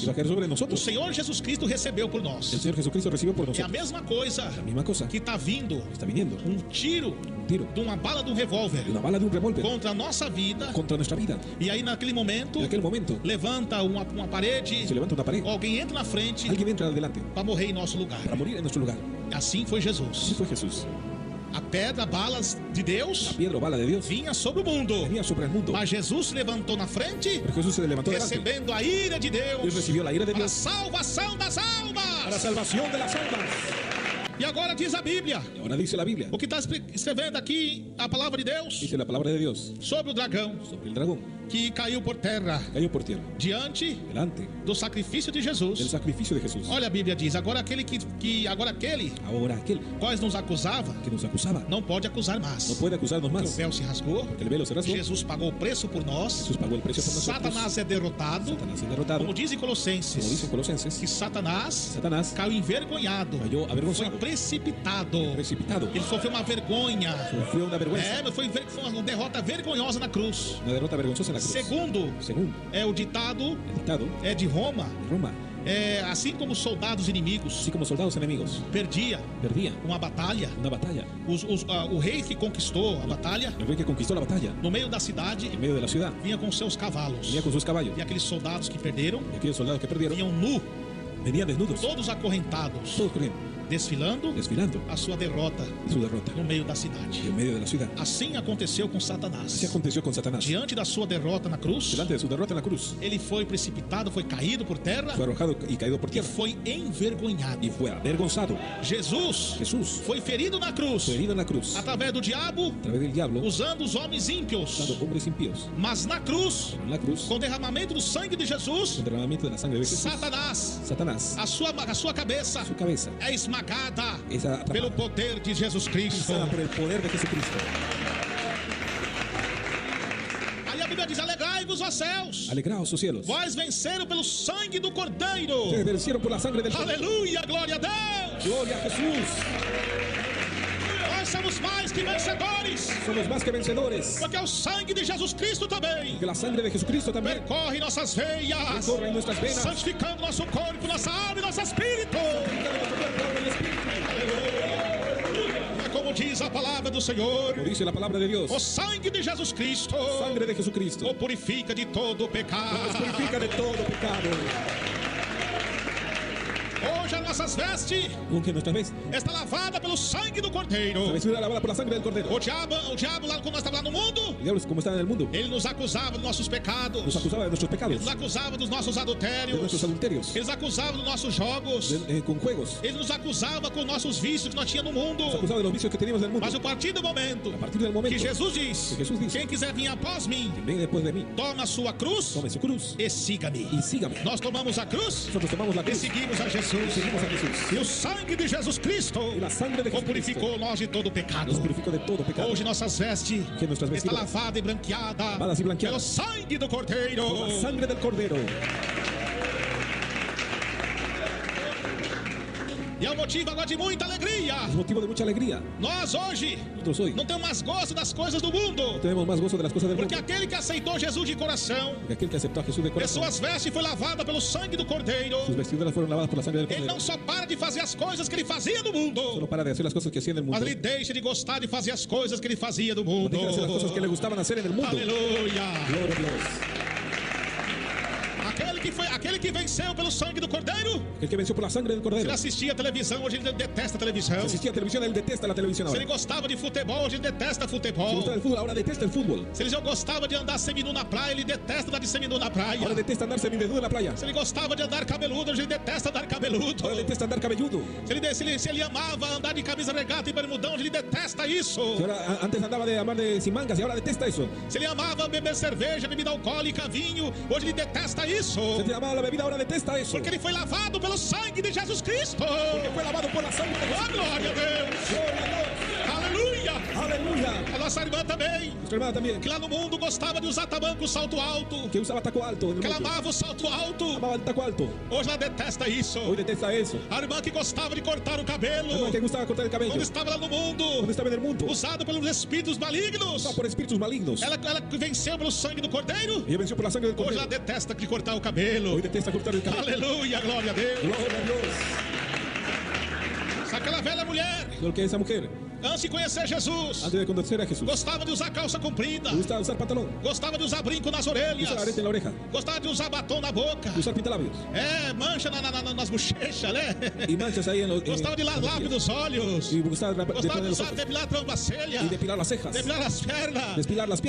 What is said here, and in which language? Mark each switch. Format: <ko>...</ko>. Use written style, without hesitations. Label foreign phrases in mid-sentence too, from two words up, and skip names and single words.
<es>iba a caer sobre</es> <pt>O</pt> <es>nosotros.</es> <pt>Senhor Jesus Cristo recebeu por</pt> <es>El</es> <pt>nós.</pt> <es>Señor Jesucristo recibió por</es> <pt>É a</pt> <es>nosotros</es> <pt>mesma coisa</pt> <es>la misma cosa</es> <pt>que está vindo</pt> <es>está viniendo.</es> <pt>um tiro</pt> <es>Un tiro</es> <pt>de uma bala de um revólver</pt> <es>de una bala de un revólver</es> <pt>contra a nossa vida.</pt> <es>contra nuestra vida.</es> <pt>E aí naquele momento</pt> <es>En aquel momento</es> <pt>levanta uma parede,</pt> <es>se levanta una pared.</es> <pt>alguém entra na frente</pt> <es>Alguien entra adelante</es> <pt>para morrer em nosso lugar.</pt> <es>para morir en nuestro lugar.</es> <pt>Assim foi</pt> <es>Así</es> <pt>Jesus.</pt> <es>fue Jesús.</es> <pt>A pedra, balas de Deus</pt> <es>Piedra o bala de Dios</es> <pt>vinha sobre o mundo,</pt> <es>venía sobre el mundo.</es> <pt>mas Jesus se levantou na frente,</pt> <es>Pero Jesús se levantó delante</es> <pt>recebendo a ira de</pt> <es>y</es> <pt>Deus</pt> <es>recibió la ira de</es> <pt>para a</pt> <es>Dios</es> <pt>salvação das</pt> <es>para</es> <pt>almas.</pt> <es>salvación de las almas.</es> <pt>E agora diz a Bíblia,</pt> <es>Y ahora dice la Biblia,</es> <pt>o que está escrevendo aqui a palavra de Deus</pt> <es>dice la palabra de Dios</es> <pt>sobre o dragão</pt> <es>sobre el dragón.</es> <pt>que caiu por terra</pt> <es>Cayó por tierra,</es> <pt>diante</pt> <es>delante</es> <pt>do sacrifício de</pt> <es>del</es> <pt>Jesus.</pt> <es>sacrificio de Jesús.</es> <pt>Olha, a Bíblia diz: agora aquele agora aquele</pt> <es>Ahora aquel</es> <pt>quais nos acusava</pt> <es>que nos acusaba</es> <pt>não pode acusar</pt> <es>no</es> <pt>mais.</pt> <es>puede acusarnos</es> <pt>Porque o</pt> <es>más.</es> <pt>véu se rasgou,</pt> <es>Porque el velo se rasgó.</es> <pt>Jesus pagou o preço por nós,</pt> <es>Jesús pagó el precio por nosotros.</es> <pt>Satanás é derrotado,</pt> <es>Satanás es derrotado.</es> <pt>como diz em</pt> <es>Como dice</es> <pt>Colossenses,</pt> <es>en Colosenses,</es> <pt>que Satanás</pt> <es>Satanás</es> <pt>caiu envergonhado,</pt> <es>cayó</es> <pt>foi</pt> <es>avergonzado,</es> <pt>precipitado,</pt> <es>precipitado,</es> <pt>ele sofreu uma vergonha,</pt> <es>sufrió una vergüenza,</es> <pt>mas foi uma derrota vergonhosa na cruz.</pt> <es>una derrota vergonzosa en la cruz.</es> <pt>Segundo,</pt> <es>Según</es> <pt>é o ditado</pt> <es>el dictado</es> <pt>de Roma,</pt> <es>de Roma,</es> <pt>assim como os soldados inimigos</pt> <es>así como soldados enemigos</es> <pt>perdia</pt> <es>perdían</es> <pt>uma batalha,</pt> <es>una batalla,</es> <pt>o rei que conquistou a batalha</pt> <es>el rey que conquistó la batalla</es> <pt>no meio da cidade</pt> <es>en medio de la ciudad</es> <pt>vinha com seus cavalos,</pt> <es>venía con sus caballos,</es> <pt>e aqueles soldados que perderam</pt> <es>y aquellos soldados que perdieron</es> <pt>vinham nu,</pt> <es>venían desnudos,</es> <pt>todos acorrentados,</pt> <es>todos corriendo,</es> <pt>desfilando</pt> <es>desfilando</es> <pt>a sua derrota</pt> <es>su derrota</es> <pt>no meio da cidade.</pt> <es>y en medio de la ciudad.</es> <pt>Assim aconteceu com</pt> <es>Así</es> <pt>Satanás.</pt> <es>aconteció con Satanás.</es> <pt>Diante da sua derrota na cruz,</pt> <es>Delante de su derrota en la cruz,</es> <pt>ele foi precipitado, foi caído por terra</pt> <es>fue arrojado y caído por</es> <pt>e</pt> <es>tierra</es> <pt>foi envergonhado.</pt> <es>y fue avergonzado.</es> <pt>Jesus</pt> <es>Jesús</es> <pt>foi ferido na cruz</pt> <es>fue herido en la cruz a</es> <pt>através do diabo,</pt> <es>través del diablo,</es> <pt>usando os homens ímpios.</pt> <es>usando hombres impíos.</es> <pt>Mas na cruz,</pt> <es>Pero en la cruz,</es> <pt>com o derramamento do sangue de Jesus,</pt> <es>con derramamiento de la sangre de Jesús,</es> <pt>Satanás,</pt> <es>Satanás,</es> <pt>a sua cabeça</pt> <es>su cabeza</es> <pt>é esmagada</pt> <es>es atrapada</es> <pt>pelo poder de Jesus Cristo.</pt> <es>por el poder de Jesucristo.</es> <pt>Aí a Bíblia diz: alegrai-vos, ó céus,</pt> <es>Alegraos, os cielos.</es> <pt>vós venceram pelo sangue do Cordeiro.</pt> <es>Ustedes vencieron por la sangre del Cordero.</es> <pt>Aleluia, glória a Deus.</pt> <es>Gloria a Jesús.</es> <pt>Nós somos mais que vencedores,</pt> <es>Somos más que vencedores.</es> <pt>porque o sangue de Jesus Cristo também</pt> <es>Que la sangre de Jesucristo también</es> <pt>percorre nossas veias,</pt> <es>corre en nuestras venas,</es> <pt>santificando nosso corpo, nossa alma e nosso espírito. É como diz a palavra do Senhor:</pt> <es>como dice la palabra de Dios.</es> <pt>o sangue de Jesus Cristo</pt> <es>Sangre de Jesucristo</es> <pt>o purifica de todo o</pt> <es>nos</es> <pt>pecado.</pt> <es>purifica de todo pecado.</es> <pt>Hoje as nossas vestes</pt> <es>Aunque nuestra vez</es> <pt>está lavada pelo sangue do Cordeiro.</pt> <es>la vestidura lavada por la sangre del Cordero.</es> <pt>O diabo lá quando nós estávamos lá no mundo,</pt> <es>El diablo, como está en el mundo,</es> <pt>ele nos acusava dos nossos pecados.</pt> <es>nos acusaba de nuestros pecados,</es> <pt>Ele nos acusava dos nossos</pt> <es>de</es> <pt>adultérios.</pt> <es>nuestros adulterios,</es> <pt>Ele nos acusava dos nossos jogos.</pt> <es>con juegos.</es> <pt>Ele nos acusava com nossos vícios que nós tínhamos no mundo.</pt> <es>Nos acusaba de los vicios que teníamos en el mundo.</es> <pt>Mas a partir do momento</pt> <es>A partir del momento</es> <pt>que Jesus diz:</pt> <es>que Jesús dice,</es> <pt>quem quiser vir após mim,</pt> <es>que venga después de mí,</es> <pt>toma a sua cruz</pt> <es>tome su cruz</es> <pt>e siga-me.</pt> <es>y sígame.</es> <pt>Nós tomamos a cruz</pt> <es>Nosotros tomamos la</es> <pt>e</pt> <es>cruz</es> <pt>seguimos a</pt> <es>y</es> <pt>Jesus.</pt> <es>seguimos a Jesús.</es> <pt>E o sangue de Jesus Cristo</pt> <es>Y la sangre de</es> <pt>o</pt> <es>Jesucristo</es> <pt>purificou nós de todo pecado.</pt> <es>nos purificó de todo pecado.</es> <pt>Hoje nossas vestes</pt> <es>Que nuestras</es> <pt>está</pt> <es>vestiduras</es> <pt>lavada e branqueada</pt> <es>lavadas y</es> <pt>pelo</pt> <es>blanqueadas</es> <pt>sangue do Cordeiro.</pt> <es>por la sangre del Cordero.</es> <pt>E é um motivo agora de muita alegria.</pt> <es>Es motivo de mucha alegría.</es> <pt>Nós hoje</pt> <es>Nosotros hoy</es> <pt>não temos mais gosto das coisas do mundo,</pt> <es>tenemos más gozo de las cosas del</es> <pt>porque</pt> <es>mundo.</es> <pt>aquele que aceitou Jesus de coração,</pt> <es>Porque aquel que aceptó a Jesús de</es> <pt>e</pt> <es>corazón,</es> <pt>suas vestes foi lavada pelo sangue do Cordeiro,</pt> <es>sus vestiduras fueron lavadas por la sangre del</es> <pt>ele</pt> <es>Cordero.</es> <pt>não só para de fazer as coisas que ele fazia no mundo,</pt> <es>Solo para de hacer las cosas que hacía en el mundo,</es> <pt>mas ele deixa de gostar de fazer as coisas que ele fazia no mundo.</pt> <es>deja de hacer las cosas que le gustaban hacer en el mundo.</es> <pt>Aleluia!</pt> <es>Gloria a Dios.</es> <pt>Aquele que venceu pelo sangue do Cordeiro,</pt> <es>El que venció por la sangre del</es> <pt>se</pt> <es>Cordero.</es> <pt>ele assistia a televisão, hoje ele detesta a televisão.</pt> <es>Si asistía a televisión, él detesta la televisión</es> <pt>Se</pt> <es>ahora.</es> <pt>ele gostava de futebol, hoje ele detesta</pt> <es>Si</es> <pt>futebol.</pt> <es>gustaba el fútbol, ahora detesta el fútbol.</es> <pt>Se ele já gostava de andar seminu na praia, ele detesta andar de seminu na praia.</pt> <es>Ahora detesta andar semidesnudo en la playa.</es> <pt>Se ele gostava de andar cabeludo, hoje ele detesta andar cabeludo.</pt> <es>Ahora detesta andar cabelludo.</es> <pt>Se ele amava andar de camisa regata e bermudão, hoje ele detesta isso.</pt> <es>Si ahora, antes andaba de amar de sin mangas y ahora detesta eso.</es> <pt>Se ele amava beber cerveja, bebida alcoólica, vinho, hoje ele detesta isso.</pt> <es>Se te amaba la bebida, ahora detesta eso.</es> <pt>Porque ele foi lavado pelo sangue de Jesus Cristo.</pt> <es>Porque fue lavado por la sangre de</es> <pt>Oh,</pt> <es>Jesús.</es> <pt>glória a Deus.</pt> <es>Gloria a Dios.</es> <pt>Aleluia.</pt> <es>Aleluya.</es> <pt>A nossa irmã também,</pt> <es>Nuestra hermana también,</es> <pt>que lá no mundo gostava de usar tamanco salto alto,</pt> <es>que usaba taco alto en</es> <pt>que</pt> <es>el</es> <pt>ela</pt> <es>mundo.</es> <pt>amava o salto alto,</pt> <es>Amaba el taco alto.</es> <pt>hoje ela detesta isso.</pt> <es>Hoy detesta eso.</es> <pt>A irmã que gostava de cortar o cabelo,</pt> <es>La hermana que gustaba cortar el cabello.</es> <pt>quando estava lá no mundo,</pt> <es>Cuando estaba en el mundo,</es> <pt>usado pelos espíritos malignos,</pt> <es>por espíritus malignos.</es> <pt>ela venceu pelo sangue do Cordeiro,</pt> <es>Ella venció por la sangre del</es> <pt>hoje ela</pt> <es>Cordero.</es> <pt>detesta de cortar o cabelo.</pt> <es>Hoy detesta cortar el cabello.</es> <pt>Aleluia, glória a Deus.</pt> <es>Gloria a Dios.</es> <pt>Aquela velha mulher,</pt> <es>Lo que esa mujer,</es> <pt>antes de conhecer Jesus,</pt> <es>antes de conocer a Jesús,</es> <pt>gostava de usar calça comprida,</pt> <es>le gustaba usar pantalón,</es> <pt>gostava de usar brinco nas orelhas,</pt> <es>usar arete en la oreja,</es> <pt>gostava de usar batom na boca,</pt> <es>usar pintalabios</es> <pt>mancha nas bochechas, né?</pt> <es>y manchas ahí en los.</es> <pt>Gostava de lápis nos olhos,</pt> <es>Y gustaba</es> <pt>gostava de</pt> <es>los</es> <pt>usar</pt> <es>ojos</es> <pt>depilar a sobrancelha,</pt> <es>y depilar las cejas,</es> <pt>depilar as pernas.</pt> <es>despilar las</es>